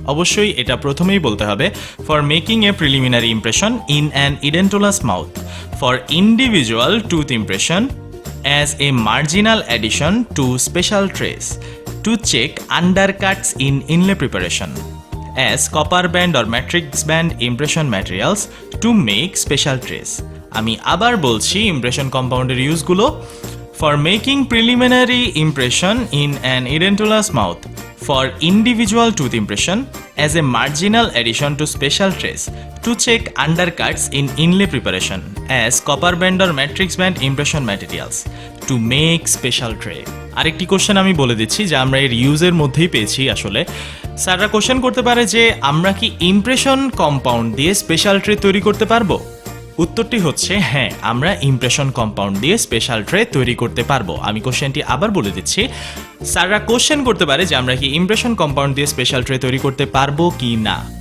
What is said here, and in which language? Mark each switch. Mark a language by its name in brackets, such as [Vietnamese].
[Bangla] অবশ্যই এটা প্রথমেই বলতে হবে, [English] For making a preliminary impression in an edentulous mouth, for individual tooth impression as a marginal addition to special trace, to check undercuts in inlay preparation, as copper band or matrix band impression materials to make special trays. [Bangla] আমি আবার বলছি impression কম্পাউন্ডের ইউজগুলো। [English] For making preliminary impression in an edentulous mouth, for individual tooth impression, as a marginal addition to special trays, to check undercuts in inlay preparation, as copper band or matrix band impression materials, to make special tray. [Bangla] আরেকটি question আমি বলে দিচ্ছি যে আমরা এর ইউজের মধ্যেই পেয়েছি। আসলে স্যাররা কোশ্চেন করতে পারে যে আমরা কি ইমপ্রেশন কম্পাউন্ড দিয়ে স্পেশাল ট্রে তৈরি করতে পারবো? উত্তরটি হচ্ছে হ্যাঁ, আমরা ইমপ্রেশন কম্পাউন্ড দিয়ে স্পেশাল ট্রে তৈরি করতে পারবো। আমি কোশ্চেনটি আবার বলে দিচ্ছি। স্যাররা কোশ্চেন করতে পারে যে আমরা কি ইমপ্রেশন কম্পাউন্ড দিয়ে স্পেশাল ট্রে তৈরি করতে পারবো কি না।